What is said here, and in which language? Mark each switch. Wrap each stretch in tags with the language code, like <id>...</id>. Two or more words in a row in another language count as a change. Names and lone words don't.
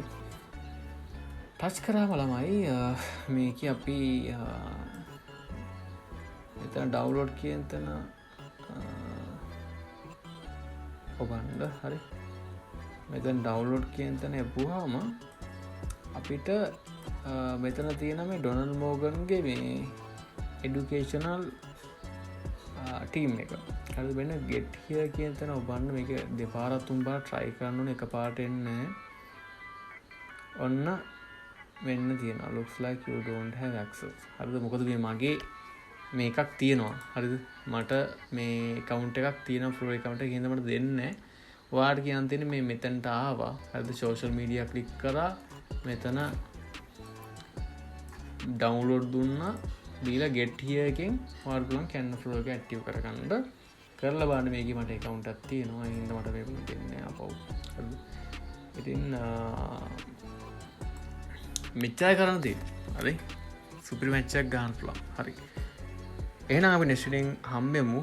<si>ටච් කරාම ළමයි මේක අපි මෙතන ඩවුන්ලෝඩ් කියන තැන ඔබන්න. හරි. මෙතන ඩවුන්ලෝඩ් කියන තැන එපුවාම අපිට මෙතන තියෙන මේ ඩොනල්ඩ් මෝගන්ගේ මේ</si> <en>educational team</en> <si>එක. හරි වෙන</si> <en>get here</en> <si>කියන තැන ඔබන්න මේක දෙපාරක් තුන් පාරක් try කරන්න ඕනේ. එකපාරට එන්නේ ඔන්න වෙන්න තියෙනවා</si> <en>looks like you don't have access.</en> <si>හරිද? මොකද මේ මගේ මේකක් තියෙනවා. හරිද? මට මේ account එකක් තියෙනවා</si> <en>pro account</en> <si>එකක්. එහෙනම් මට දෙන්නේ නැහැ. ඔයාලට කියන්න තියෙන්නේ මේ මෙතනට ආවා. හරිද?</si> <en>social media</en> <si>click කරා. මෙතන download දුන්නා. දීලා</si> <en>get here</en> <si>එකෙන් ඔයාලට පුළුවන් Canva Flow එක ඇක්ටිව් කරගන්න. කරලා බලන්න මේකේ මට account එකක් තියෙනවා. ඒ හින්දා මට මේක දෙන්නේ අපව. හරිද? ඉතින් මෙච්චරයි කරන්න තියෙන්නේ. හරි? සුපිරි මැච් එකක් ගන්න පුළුවන්. හරි. එහෙනම් අපි next එකෙන් හම්බෙමු.</si>